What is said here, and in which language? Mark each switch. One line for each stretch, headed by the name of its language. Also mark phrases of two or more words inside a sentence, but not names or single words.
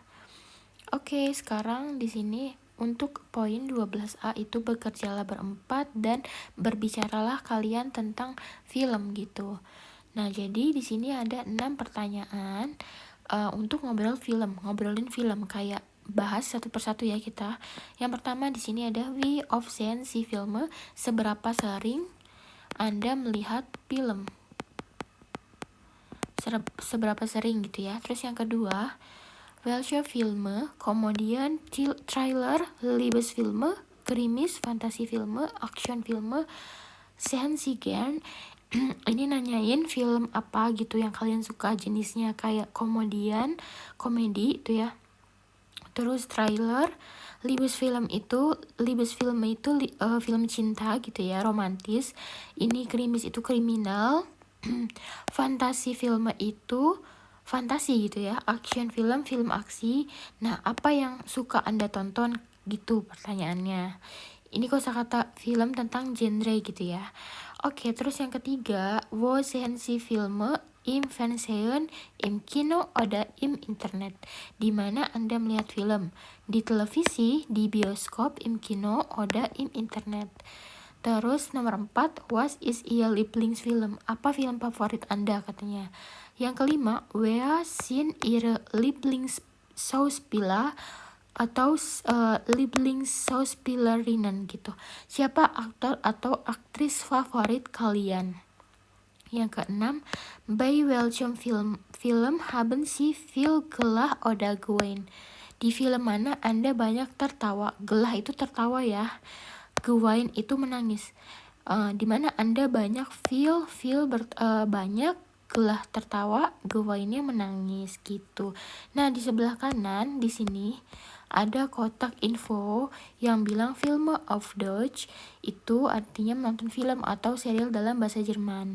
Indonesian: Oke, sekarang di sini untuk poin 12A itu bekerjalah berempat dan berbicaralah kalian tentang film gitu. Nah, jadi di sini ada 6 pertanyaan untuk ngobrolin film kayak bahas satu persatu ya kita. Yang pertama di sini ada
German: wie oft sehen Sie Filme,
Indonesian: seberapa sering Anda melihat film. Seberapa sering gitu ya. Terus yang kedua,
German: welche Filme, kemudian Trailer, Liebesfilme, Krimis, Fantasiefilme, Actionfilme, sehen Sie gern.
Indonesian: Ini nanyain film apa gitu yang kalian suka, jenisnya kayak komedi itu ya. Terus trailer, Liebesfilm itu film cinta gitu ya, romantis. Ini krimis itu kriminal. Fantasi film itu fantasi gitu ya.
German: Action film
Indonesian: aksi. Nah, apa yang suka Anda tonton gitu pertanyaannya. Ini kosakata film tentang genre gitu ya. Oke, terus yang ketiga,
German: wo sehen Sie Filme im Fernsehen, im Kino, oder im Internet.
Indonesian: Di mana Anda melihat film? Di televisi, di bioskop,
German: im Kino, oder im Internet.
Indonesian: Terus nomor 4,
German: was ist Ihr Lieblingsfilm?
Indonesian: Apa film favorit Anda katanya? Yang kelima,
German: wer sind Ihre Lieblingsschauspieler atau Lieblingsschauspielerinnen gitu.
Indonesian: Siapa aktor atau aktris favorit kalian? Yang keenam,
German: bei welchem film haben Sie viel gelah oder geweint?
Indonesian: Di film mana Anda banyak tertawa? Gelah itu tertawa ya. Geweint itu menangis. Di mana Anda banyak banyak, gelah tertawa, gewainnya menangis gitu. Nah, di sebelah kanan di sini ada kotak info yang bilang
German: Film auf Deutsch,
Indonesian: itu artinya menonton film atau serial dalam bahasa Jerman.